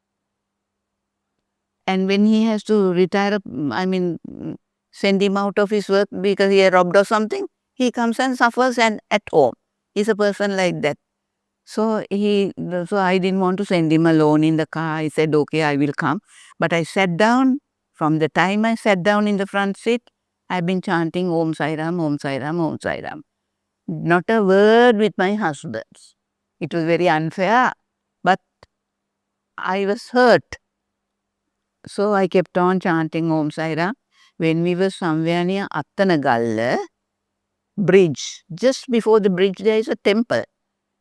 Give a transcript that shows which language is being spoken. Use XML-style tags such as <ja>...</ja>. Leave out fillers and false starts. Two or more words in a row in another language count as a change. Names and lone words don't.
<en>And when he has to retire, send him out of his work because he had robbed or something, he comes and suffers and at home. He's a person like that. So I didn't want to send him alone in the car. I said, okay, I will come. But I sat down. From the time I sat down in the front seat, I've been chanting Om Sai Ram, Om Sai Ram, Om Sai Ram. Not a word with my husband. It was very unfair, but I was hurt. So I kept on chanting Om Sai Ram. When we were somewhere near Attanagalla bridge, just before the bridge there is a temple.</en>